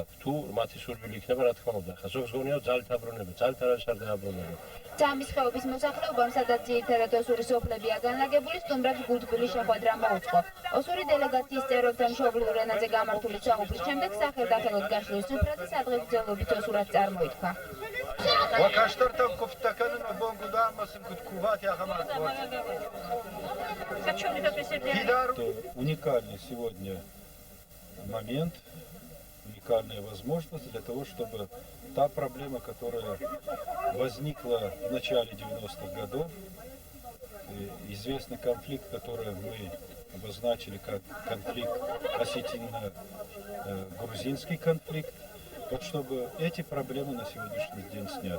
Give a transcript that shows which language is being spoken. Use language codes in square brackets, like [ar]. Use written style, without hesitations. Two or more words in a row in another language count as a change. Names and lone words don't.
[ka] თუ მათი სურვილი იქნება, რა თქმა უნდა, ხა ზოგს გონია ძალით აბრუნება, ძალით არ არის არ დააბრუნება. ძამის ხეობის მოსახლეობამ, სადაც ძირითადად ოსური სოფლებია განლაგებული, სტუმრებს გულთბილი შეხვედრა მოუწყო. ოსური დელეგაციის წევრებთან მშობლიურ ენაზე გამართული საუბრის შემდეგ სახელდახელოდ გაშლის სუფრაზე სადღეგრძელობით ოსურად წარმოითქვა. [ru] Уникальный сегодня момент, уникальная возможность для того, чтобы та проблема, которая возникла в начале 90-х годов, известный конфликт, который мы обозначили как конфликт осетино-грузинский конфликт, вот чтобы эти проблемы на сегодняшний день снять.